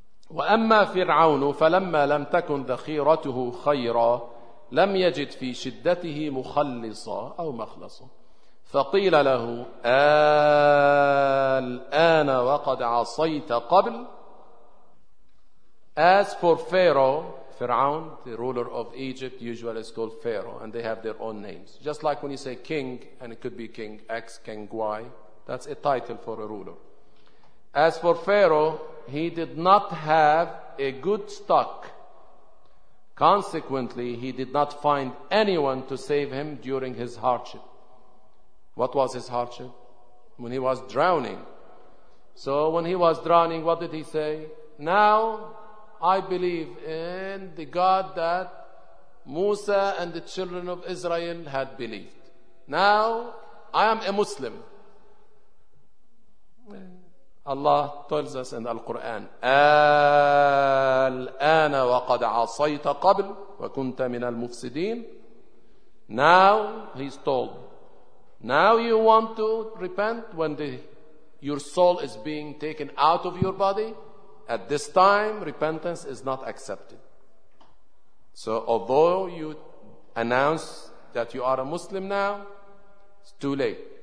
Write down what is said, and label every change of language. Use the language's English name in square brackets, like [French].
[Arabic] وأما فرعون فلما لم تكن ذخيرته خيرا لم يجد في شدته مخلصا أو مخلصا فقيل له الآن وقد عصيت قبل. [English] As for Pharaoh, Fir'aun, the ruler of Egypt, usually is called Pharaoh, and they have their own names. Just like when you say king, and it could be king X, king Y, that's a title for a ruler. As for Pharaoh, he did not have a good stock. Consequently, he did not find anyone to save him during his hardship. What was his hardship? When he was drowning. So when he was drowning, what did he say? Now I believe in the God that Musa and the children of Israel had believed. Now I am a Muslim. Allah tells us in the Quran, [Arabic] الْآنَ وَقَدْ عَصَيْتَ قَبْلِ وَكُنْتَ مِنَ الْمُفْسِدِينَ. [English] Now, he's told, now you want to repent when your soul is being taken out of your body? At this time, repentance is not accepted. So although you announce that you are a Muslim now, it's too late.